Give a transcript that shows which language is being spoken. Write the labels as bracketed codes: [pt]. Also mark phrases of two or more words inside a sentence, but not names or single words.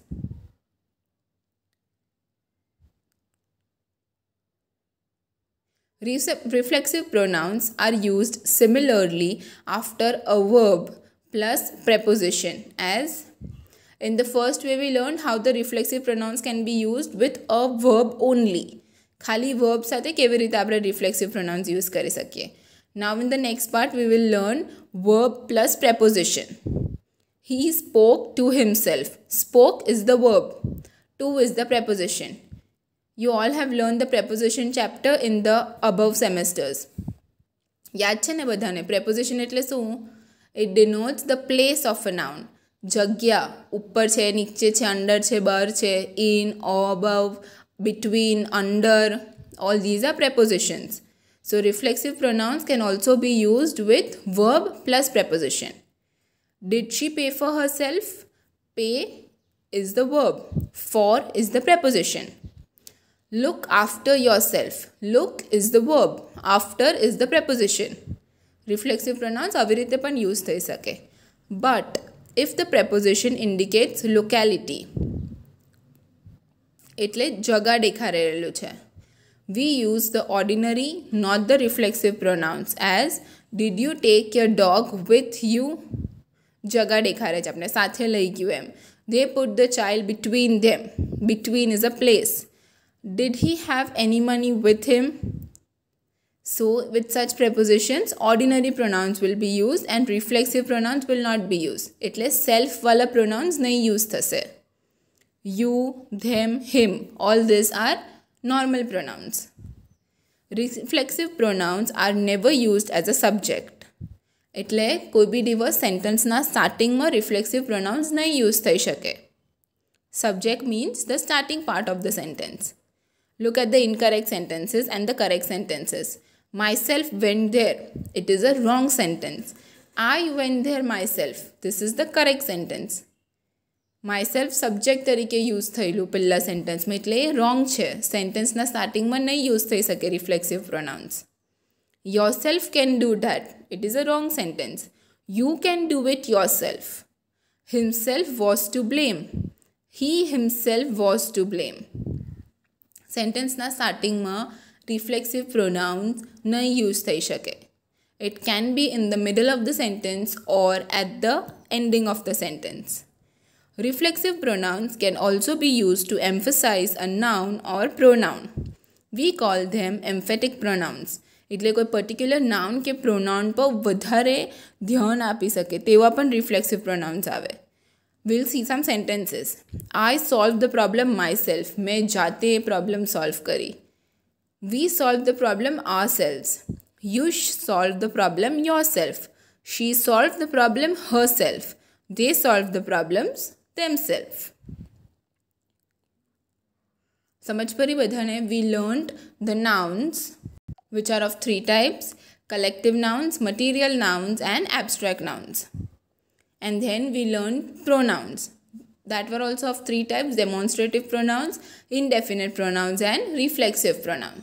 [en] Reflexive pronouns are used similarly after a verb plus preposition. As in the first way we learned how the reflexive pronouns can be used with a verb only. [gu] ખાલી verb સાથે કેવી રીતે આપણે [en] reflexive pronouns [gu] use કરી શકીએ. [en] Now in the next part we will learn verb plus preposition. He spoke to himself. Spoke is the verb. To is the preposition. You all have learned the preposition chapter in the above semesters. [gu] યાદ છે ને બધાને? પ્રેપોઝિશન એટલે શું? [en] it denotes the place of a noun. [gu] જગ્યા, ઉપર છે, નીચે છે, અંદર છે, બહાર છે, [en] in, above, between, under, all these are prepositions. So reflexive pronouns can also be used with verb plus preposition. Did she pay for herself? Pay is the verb. For is the preposition. Look after yourself. Look is the verb. After is the preposition. Reflexive pronouns [gu] આવી રીતે પણ યુઝ થઈ શકે. [en] But if the preposition indicates locality, [gu] એટલે જગા દેખાડેલું છે, [en] we use the ordinary, not the reflexive pronouns as did you take your dog with you? [gu] જગા દેખાડે છે આપણે, સાથે લઈ ગયું એમ. [en] They put the child between them. Between is a place. Did he have any money with him? So with such prepositions, ordinary pronouns will be used and reflexive pronouns will not be used. [gu] એટલે self વાળા pronouns નહીં use થશે. [en] You, them, him, all these are normal pronouns. Reflexive pronouns are never used as a subject. [gu] એટલે કોઈ બી દિવસ સેન્ટેન્સના સ્ટાર્ટિંગમાં [en] reflexive pronouns [gu] નહીં યુઝ થઈ શકે. [en] Subject means the starting part of the sentence. Look at the incorrect sentences and the correct sentences. Myself went there. It is a wrong sentence. I went there myself. This is the correct sentence. [gu] Myself સબ્જેક્ટ તરીકે યુઝ થયેલું પહેલા સેન્ટેન્સમાં, એટલે એ રોંગ છે. સેન્ટેન્સના સ્ટાર્ટિંગમાં નહીં યુઝ થઈ શકે [en] reflexive pronouns. Yourself can do that. It is a wrong sentence. You can do it yourself. Himself was to blame. He himself was to blame. [gu] સેન્ટેન્સના સ્ટાર્ટિંગમાં [en] reflexive pronouns [gu] નહીં યુઝ થઈ શકે. [en] It can be in the middle of the sentence or at the ending of the sentence. Reflexive pronouns can also be used to emphasize a noun or pronoun. We call them emphatic pronouns. [gu] એટલે કોઈ [en] particular noun [gu] કે પ્રોનાઉન પર વધારે ધ્યાન આપી શકે તેવા પણ [en] reflexive pronouns [gu] આવે. [en] We'll see some sentences. I solved the problem myself. [hi] मैं जाते [en] problem solve [hi] करी. [en] We solved the problem ourselves. You solved the problem yourself. She solved the problem herself. They solved the problems themselves. [gu] સમજ પડી બધાને? [en] We learned the nouns which are of three types: collective nouns, material nouns and abstract nouns. And then we learned pronouns that were also of three types: demonstrative pronouns, indefinite pronouns and reflexive pronouns.